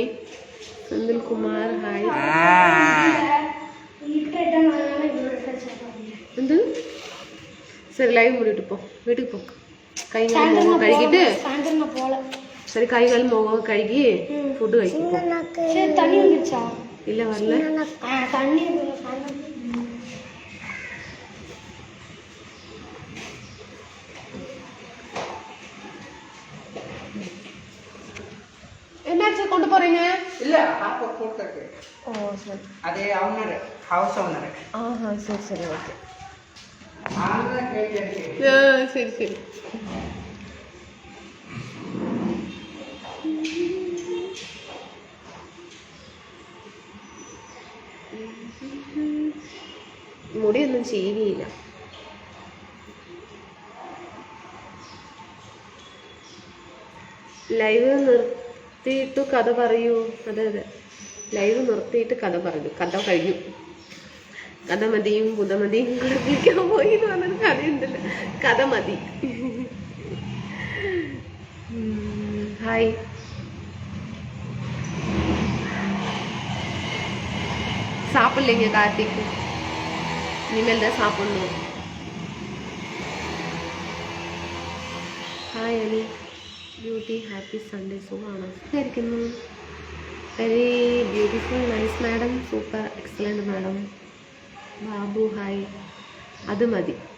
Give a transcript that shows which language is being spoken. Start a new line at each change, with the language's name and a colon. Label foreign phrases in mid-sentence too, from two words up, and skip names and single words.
Malayalam: സെന്തിൽ കുമാർ ഹായ്. എന്ത്? ശരി, ലൈവ് മൂടിയിട്ട് പോ, വീട്ടിൽ പോ. കൈ കാലും മുഖം കഴുകിട്ട് ശരി, കൈ കാലും മുഖം കഴുകി ഫുഡ് കഴിക്കും. ഇല്ല വരല.
Tamil: என்னாச்சு கொண்டு போறீங்க? இல்ல அப்ப கூட்டக்கு. ஓ சரி. அதே ஓனர்,
English: house owner.
Tamil: ஆஹா சரி சரி ஓகே. ஆளா கேட்கறீங்க. சரி சரி.
Malayalam: മുടിയൊന്നും ചീവിയില്ല. ലൈവ് നിർത്തിയിട്ട് കഥ പറയൂ. അതെ അതെ, ലൈവ് നിർത്തിയിട്ട് കഥ പറഞ്ഞു. കഥ കഴിഞ്ഞു. കഥ മതിയും പുതമതിയും കുളിപ്പിക്കാൻ പോയി എന്ന് പറഞ്ഞൊരു കഥയുണ്ടല്ലോ, കഥ മതി. ഹായ്.
Tamil: சாப்பிடலைங்க கார்த்திக், இனிமேல் தான் சாப்பிடணும்.
Malayalam: ഹായ് അനി ബ്യൂട്ടി,
English: happy Sunday.
Malayalam: സുഖമാണോ? ഇരിക്കുന്നു.
English: very beautiful, nice madam, super, excellent madam.
Malayalam: ബാബു ഹായ്. അത് മതി.